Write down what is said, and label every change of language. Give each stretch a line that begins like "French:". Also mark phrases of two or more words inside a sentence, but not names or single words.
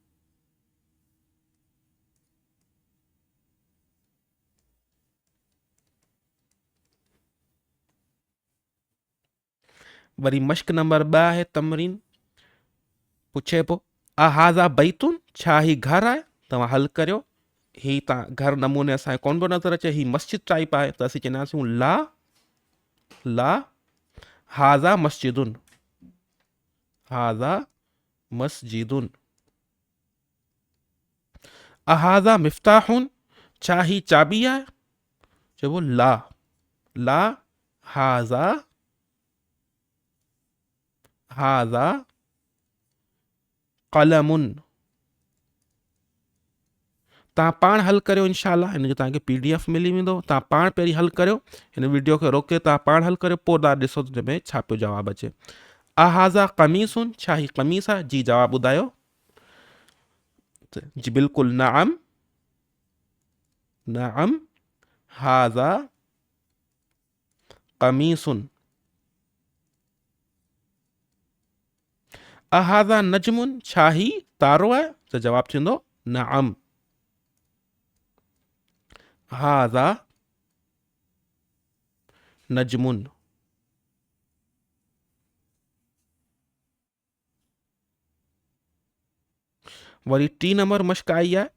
Sindhi: वरी मश्क नंबर 2 आहे तमरीन। पुछे पो
Arabic: هذا بيت,
Sindhi: छा ही घर आहे। तव्हां हल करियो। ही तव्हां घर नमूने असांखे कोन पियो नज़र अचे, ही मस्जिद टाइप आहे, त असीं चवंदासीं
Arabic: لا، لا هذا مسجد، هذا مسجد. هذا مفتاح,
Sindhi: छा ही चाबी आहे। चइबो
Arabic: لا، لا هذا، هذا قلم.
Sindhi: तव्हां पाण हल करियो इंशाल्लाह, हिनजो तव्हांखे PDF मिली वेंदो। तव्हां पाण पहिरीं हल करियो, हिन वीडियो खे रोके तव्हां पाण हल करियो, पोइ तव्हां ॾिसो त में छा पियो जवाबु अचे।
Arabic: هذا قميص,
Sindhi: छा ही कमीस आहे। जी जवाबु ॿुधायो। जी बिल्कुलु,
Arabic: نعم، نعم هذا قميص. هذا نجم,
Sindhi: छा ही तारो आहे। त जवाबु थींदो
Arabic: نعم، هذا نجم.
Sindhi: वरी 3 नंबर मश्क आई आहे।